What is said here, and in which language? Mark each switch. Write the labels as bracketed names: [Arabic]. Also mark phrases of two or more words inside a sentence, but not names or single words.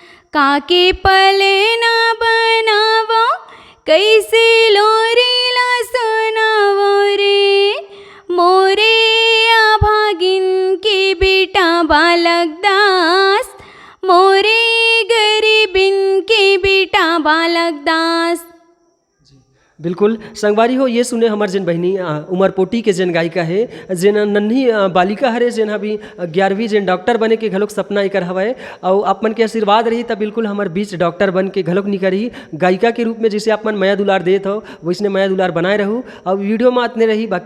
[Chhattisgarhi] काके पले ना बनावो कैसे लोरीला सुनावो रे मोरे अभागिन के बेटा बालक दास मोरे गरीबिन के बेटा बालक दास। बिल्कुल संगवारी हो ये सुने हमार जेन बहनी उमरपोटी के जेन गायिका है जेन नन्ही बालिका हरे जेन अभी 11वीं जेन डॉक्टर बने के घलोक सपना एकर हवय और आप मन के आशीर्वाद रही तब बिल्कुल हमार बीच डॉक्टर बन के घलोक निकरी गायिका के रूप में जैसे आप मन माया दुलार देत हो वैसने माया दुलार बनाए रहू और वीडियो में आतने रही।